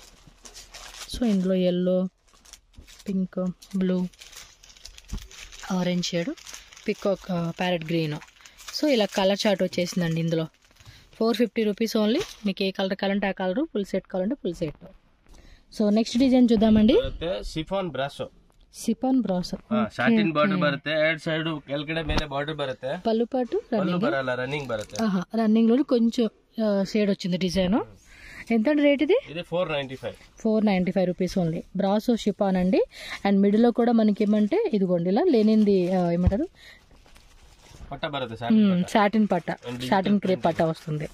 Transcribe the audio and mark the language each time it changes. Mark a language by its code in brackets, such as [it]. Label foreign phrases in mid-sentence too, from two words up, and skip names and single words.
[en] సో ఇందులో yellow, pink, blue, orange shade, peacock, parrot green. [te] సో ఇలా [en] colour chart [te] వచ్చేసిందండి. ఇందులో [en] 450 rupees only. [te] మీకు ఏ కలర్ కావాలంటే ఆ కలర్, [en] full set [te] కావాలంటే [en] full set. [te] సో [en] next design [te] చూద్దామండి. [en] chiffon brasso, chiffon brasso satin border [kn] ಬರುತ್ತೆ, ಎರಡ್ ಸೈಡ್ ಕೆಳಗಡೆ ಮೇಲೆ ಬಾರ್ಡರ್ ಬರುತ್ತೆ, [te] పళ్ళు పాటు [kn] ಬರಲ್ಲ, ರನ್ನಿಂಗ್ బರುತ್ತೆ. [te] రన్నింగ్ లో కొంచెం షేడ్ వచ్చింది డిజైన్. ఎంత రేట్ ఇది? [en] 495 rupees only. brasso chiffon [te] అండి. అండ్ మిడిల్ లో కూడా మనకి ఏమంటే ఇదిగోండి ఇలా లేనింది ఏమంటారు [kn] పట్ట బರುತ್ತೆ, [te] సాటిన్ పట్ట, [en] satin crepe [te] పట్ట వస్తుంది.